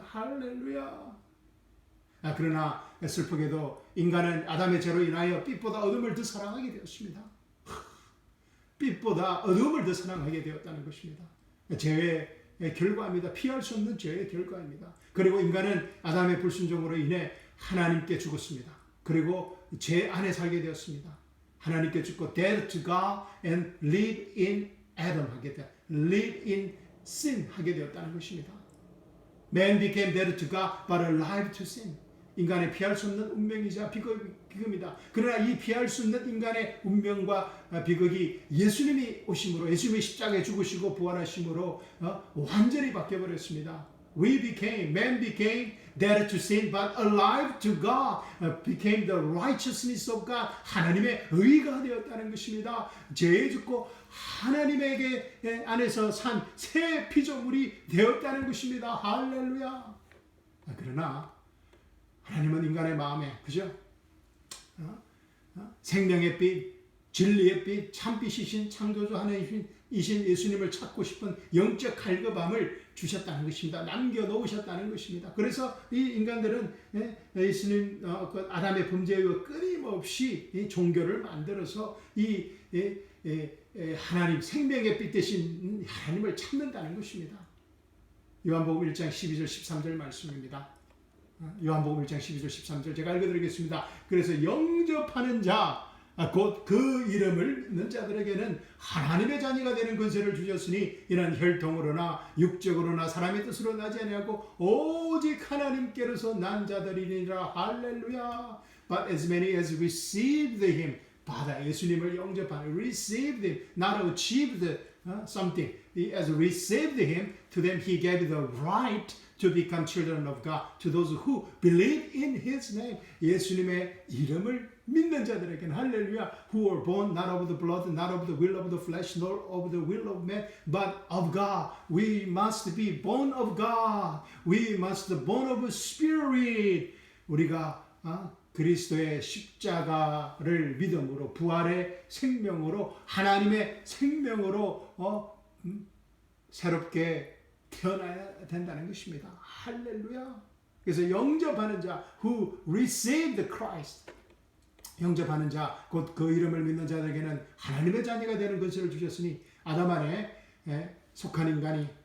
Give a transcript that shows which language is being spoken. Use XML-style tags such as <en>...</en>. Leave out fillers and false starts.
<ko>할렐루야. 그러나 슬프게도 인간은 아담의 죄로 인하여 빛보다 어둠을 더 사랑하게 되었습니다. 빛보다 어둠을 더 사랑하게 되었다는 것입니다. 죄의 결과입니다. 피할 수 없는 죄의 결과입니다. 그리고 인간은 아담의 불순종으로 인해 하나님께 죽었습니다. 그리고 죄 안에 살게 되었습니다. 하나님께 죽고 dead to God and live in Adam 하게 되었다. live in sin 하게 되었다는 것입니다.</ko> <en>Man became dead to God but alive to sin.</en> <ko>인간의 피할 수 없는 운명이자 비극입니다. 그러나 이 피할 수 없는 인간의 운명과 비극이 예수님이 오심으로, 예수님이 십자가에 죽으시고 부활하심으로 완전히 바뀌어버렸습니다.</ko> <en>Man became dead to sin but alive to God, became the righteousness of God.</en> <ko>하나님의 의가 되었다는 것입니다. 죄에 죽고 하나님에게 안에서 산 새 피조물이 되었다는 것입니다. 할렐루야. 그러나 하나님은 인간의 마음에, 그죠? 생명의 빛, 진리의 빛, 참빛이신 창조주 하나님이신 예수님을 찾고 싶은 영적 갈급함을 주셨다는 것입니다. 남겨놓으셨다는 것입니다. 그래서 이 인간들은 예수님, 아담의 범죄에 의해 끊임없이 종교를 만들어서 이 하나님, 생명의 빛 대신 하나님을 찾는다는 것입니다. 요한복음 1장 12절 13절 말씀입니다. 요한복음 1장 12절 13절 제가 읽어드리겠습니다. 그래서 영접하는 자 곧 그 이름을 믿는 자들에게는 하나님의 자녀가 되는 권세를 주셨으니 이는 혈통으로나 육적으로나 사람의 뜻으로 나지 아니하고 오직 하나님께로서 난 자들이니라. 할렐루야.</ko> <en>But as many as received him, 받아 예수님을 영접하는, received him, not achieved something, as received him, to them he gave the right to become children of God, to those who believe in his name. 예수님의 이름을 믿는 자들에게는, 할렐루야, who were born not of the blood, not of the will of the flesh, nor of the will of man, but of God. We must be born of God. We must be born of spirit.</en> <ko>우리가 그리스도의 십자가를 믿음으로, 부활의 생명으로, 하나님의 생명으로 새롭게 태어나야 된다는 것입니다. 할렐루야. 그래서 영접하는 자, who received Christ, 영접하는 자, 곧 그 이름을 믿는 자들에게는 하나님의 자녀가 되는 것을 주셨으니 아담 안에 속한 인간이</ko>